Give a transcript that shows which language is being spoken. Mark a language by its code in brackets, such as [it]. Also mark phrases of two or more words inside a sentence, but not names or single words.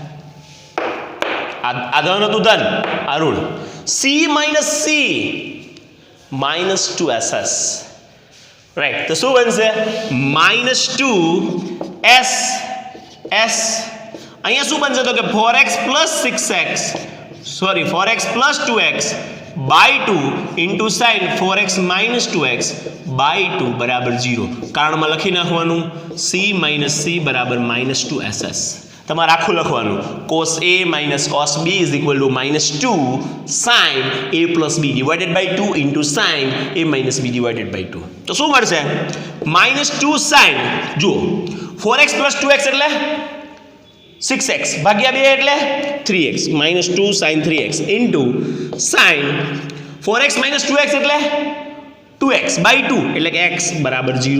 [gu] આ ધન હતું ધન, આ ઋણ. [en] c minus c minus 2ss. [gu] રાઈટ. તો શું બનશે -2s s. અહીંયા શું બનશે તો કે [en] 4x plus 6x સોરી 4x plus 2x by 2 into sin 4x minus 2x by 2 બરાબર 0. [gu] કારણમાં લખી નાખવાનું [en] c minus c [gu] બરાબર -2ss. તમારે આખું લખવાનું [en] cos a minus cos b is equal to -2 sin a plus b divided by 2 into sin a minus b divided by 2. [gu] તો શું મળશે -2 sin, જુઓ 4x plus 2x એટલે 6x ભાગ્યા 2 એટલે 3x -2 sin 3x [en] into sin [gu] 4x minus 2x એટલે 2x by 2 એટલે કે x બરાબર 0.